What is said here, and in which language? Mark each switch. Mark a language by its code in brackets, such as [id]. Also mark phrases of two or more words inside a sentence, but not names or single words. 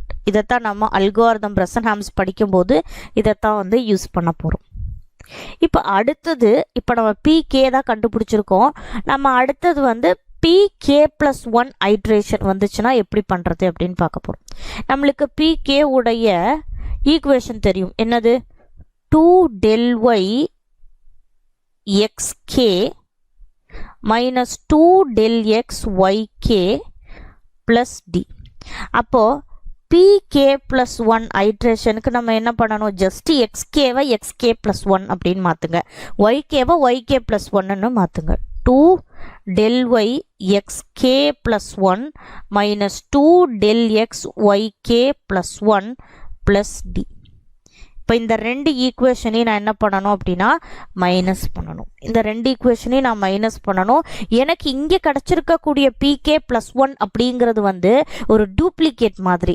[ta] இதைத்தான் நம்ம அல்காரிதம் பிரசன்ஹாம்ஸ் படிக்கும்போது இதைத்தான் வந்து யூஸ் பண்ண போகிறோம். இப்போ அடுத்தது, இப்போ நம்ம பிகே தான் கண்டுபிடிச்சிருக்கோம். நம்ம அடுத்தது வந்து [en] pk plus 1 iteration [ta] வந்துச்சுன்னா எப்படி பண்ணுறது அப்படின்னு பார்க்க போகிறோம். நம்மளுக்கு பிகே உடைய ஈக்குவேஷன் தெரியும், என்னது, [en] 2 del y xk minus 2 del x yk plus d. [ta] அப்போ [en] pk plus 1 iterationக்கு [ta] நம்ம என்ன பண்ணணும், ஜஸ்ட் [en] xkவை xk plus 1 [ta] அப்படின்னு மாற்றுங்க, [en] ykவை yk plus 1ன்னு [ta] மாற்றுங்க. [en] 2 del y xk plus 1 minus 2 del x yk plus 1 plus d. [ta] இப்போ இந்த ரெண்டு ஈக்குவேஷனையும் நான் என்ன பண்ணணும் அப்படின்னா மைனஸ் பண்ணணும். இந்த ரெண்டு ஈக்குவேஷனையும் நான் மைனஸ் பண்ணணும். எனக்கு இங்கே கிடச்சிருக்கக்கூடிய [en] pk plus 1 [ta] அப்படிங்கிறது வந்து ஒரு டூப்ளிகேட் மாதிரி.